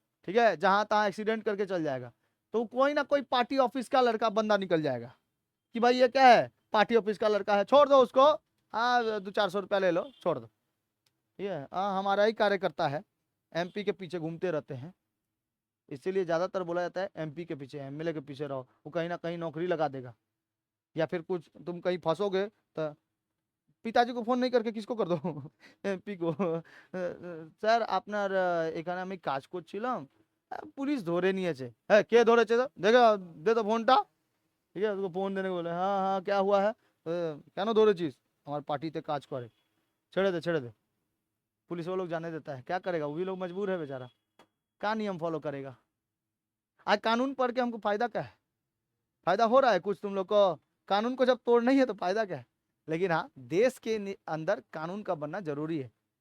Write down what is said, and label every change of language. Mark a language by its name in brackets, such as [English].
[Hindi] ठीक है, जहां तहां एक्सीडेंट करके चल जाएगा, तो कोई ना कोई पार्टी ऑफिस का लड़का बंदा निकल जाएगा कि भाई ये क्या है, पार्टी ऑफिस का लड़का है, छोड़ दो उसको, हाँ 200-400 रुपया ले लो, छोड़ दो। ठीक है, हाँ हमारा ही कार्यकर्ता है, एमपी के पीछे घूमते रहते हैं, इसीलिए ज्यादातर बोला जाता है एमपी के पीछे, एमएलए के पीछे रहो, वो कहीं ना कहीं नौकरी लगा देगा। या फिर कुछ तुम कहीं फंसोगे तो পিতাজি को ফোন नहीं करके किसको कर दो? [Bangla] এমপি को, স্যার আপনার এখানে আমি কাজ করছিলাম, পুলিশ ধরে নিয়েছে। হ্যাঁ কে ধরেছে? তো দেখো, দে তো ফোনটা। [Hindi] ঠিক है, उसको फोन देने को बोले, हाँ हाँ क्या हुआ है? [Bangla] কেন ধরেছিস? আমার পার্টিতে কাজ করে, ছেড়ে दे ছেড়ে दे। [Hindi] पुलिस वो लोग जाने देता है, क्या करेगा? वो भी लोग मजबूर है बेचारा, क्या नियम फॉलो करेगा? आज कानून पढ़ के हमको फायदा क्या है? फायदा हो रहा है कुछ तुम लोग को? कानून को जब तोड़ नहीं है तो फायदा क्या है? लेकिन हाँ, देश के अंदर कानून का बनना जरूरी है।